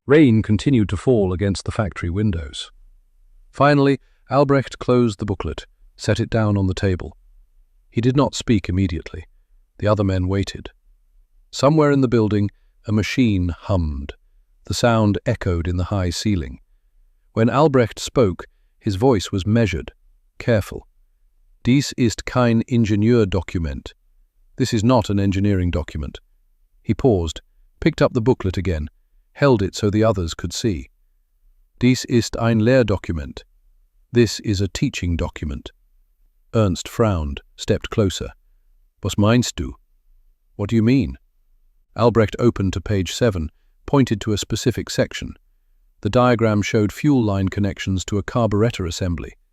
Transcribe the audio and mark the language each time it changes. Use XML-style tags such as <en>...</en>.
<en>Rain continued to fall against the factory windows. Finally, Albrecht closed the booklet, set it down on the table. He did not speak immediately. The other men waited. Somewhere in the building, a machine hummed. The sound echoed in the high ceiling. When Albrecht spoke, his voice was measured, careful.</en> <de>Dies ist kein Ingenieurdokument.</de> <en>This is not an engineering document. He paused, picked up the booklet again, held it so the others could see.</en> <de>Dies ist ein Lehrdokument.</de> <en>This is a teaching document. Ernst frowned, stepped closer.</en> <de>Was meinst du?</de> <en>What do you mean? Albrecht opened to page 7, pointed to a specific section. The diagram showed fuel line connections to a carburetor assembly.</en>